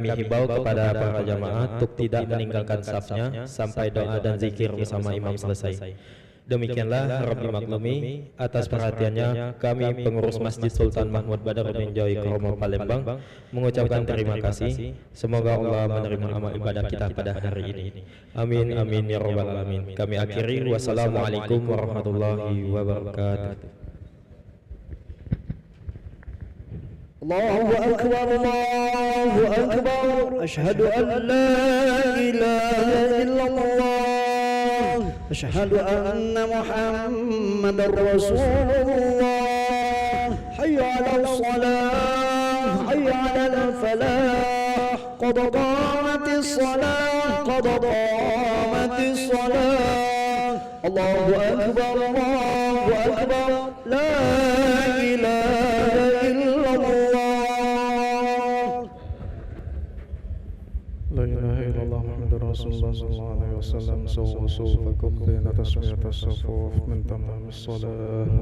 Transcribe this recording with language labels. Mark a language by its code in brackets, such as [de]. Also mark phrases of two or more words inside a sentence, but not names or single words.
[id] Menghimbau kepada para jamaah untuk tidak meninggalkan safnya sampai doa dan zikir bersama imam selesai. Demikianlah harap dimaklumi. Atas perhatiannya, kami pengurus Masjid Sultan Mahmud Badaruddin Jawi Kromo Palembang mengucapkan terima kasih. Semoga Allah menerima amal ibadah kita pada hari ini. [ar] آمين آمين يا رب العالمين. [id] Kami akhiri. [ar] والسلام عليكم ورحمة الله وبركاته. الله أكبر، الله أكبر، أشهد أن لا إله إلا الله، أشهد أن محمدا رسول الله. حي على الصلاة، حي على الفلاح، قد قامت الصلاة، قد قامت الصلاة. الله أكبر، الله أكبر، لا إله إلا الله. لا إله إلا الله محمد رسول الله صلى الله عليه وسلم. سووا صفوفكم بين تسوية الصفوف من تمام الصلاة.